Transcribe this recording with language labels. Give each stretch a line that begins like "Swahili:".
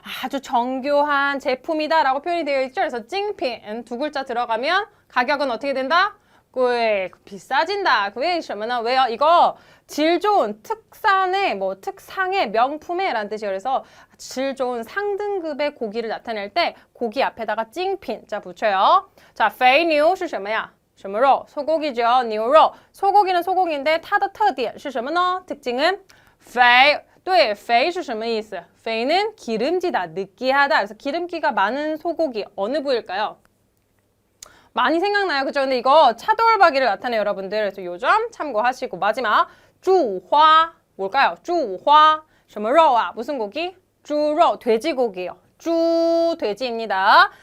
Korean: 아주 정교한 제품이다 라고 표현이 되어 있죠. 그래서 찡핀 두 글자 들어가면 가격은 어떻게 된다? 꽤 비싸진다. 왜? 왜요? 이거 질 좋은 특산의 특상의 명품의 라는 뜻이에요. 그래서 질 좋은 상등급의 고기를 나타낼 때 고기 앞에다가 찡핀 자 붙여요. 자,
Chinese: 肥牛是什么呀? 什么肉?
Korean: 소고기죠.
Chinese: 牛肉.
Korean: 소고기는 소고기인데
Chinese: 它的特点是什么呢?
Korean: 특징은
Chinese: 肥. 对,肥是什么意思?
Korean: 肥는 기름지다, 느끼하다. 그래서 기름기가 많은 소고기 어느 부위일까요? 많이 생각나요. 그죠? 근데 이거 차돌박이를 나타내요, 여러분들. 그래서 요 점 참고하시고 마지막 猪花 뭘까요? 猪花
Chinese: 什么肉啊?
Korean: 무슨 고기? 猪肉 돼지고기예요. 돼지입니다.